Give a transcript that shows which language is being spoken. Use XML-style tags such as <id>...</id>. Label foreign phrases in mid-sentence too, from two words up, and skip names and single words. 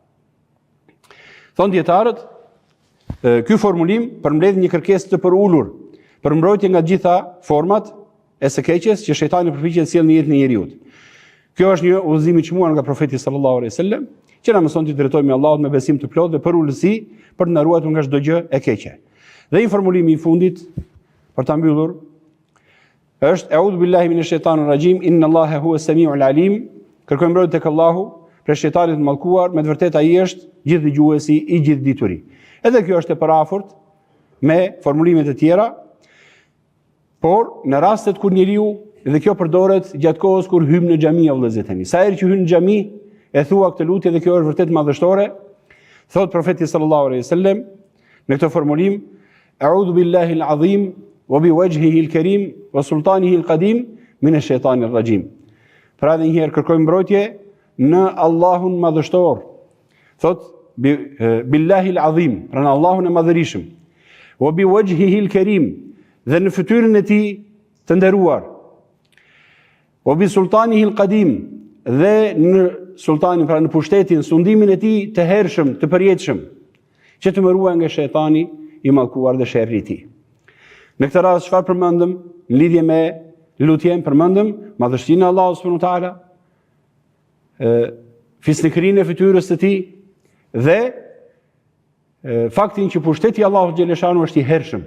<sq>Thon dietarët, ky formulim përmbledh një kërkesë të përulur për mbrojtje nga të gjitha format e së keqes që shejtani përpiqet të sjellë në jetën e njeriu. Kjo është një udhëzim i çmuar nga profeti</sq> <ar>صلى الله عليه وسلم,</ar> <sq>që na mëson të drejtohemi Allahut me besim të plotë dhe për ulësi për të na ruajtur nga çdo gjë e keqe. Dhe një formulim i fundit për ta mbyllur është</sq> <ar>أعوذ بالله من الشيطان الرجيم إن الله هو السميع العليم.</ar> <sq>Kërkoj mbrojtje tek Allahu për shejtanit të mallkuar, me të vërtetë ai është gjithdëgjuesi i gjithë dituri. Edhe kjo është e parafort me formulimet e tjera, por në rastet kur njeriu, dhe kjo përdoret gjatë kohës kur hym në xhami o vëllezër tani. Sa herë që hyn në xhami e thua këtë lutje dhe kjo është vërtet madhështore, thot profeti</sq> <ar>صلى الله عليه وسلم</ar> <sq>në këtë formulim:</sq> <ar>أعوذ بالله العظيم وبوجهه الكريم وسلطانه القديم من الشيطان الرجيم.</ar> <sq>Pra edhe një herë kërkojmë mbrojtje në Allahun madhështor.</sq> <ar>Thot بالله العظيم,</ar> <sq>pra në Allahun e madhërisëm.</sq> <ar>وبوجهه الكريم,</ar> <sq>dhe në fytyrën e tij të nderuar.</sq> <ar>وبسلطانه القديم,</ar> <sq>dhe në sultanin, pra në pushtetin, sundimin e tij të hershëm, të përjetshëm, që të më ruaj nga shejtani i mallkuar dhe sherri i tij. Në këtë rast çfarë përmendëm në lidhje me lutjen? Përmendëm madhështinë e Allahut</sq> <ar>سبحانه وتعالى,</ar> <sq>fisnikërinë e fytyrës së tij dhe faktin që pushteti i Allahut xhaleshanu është i hershëm.</sq>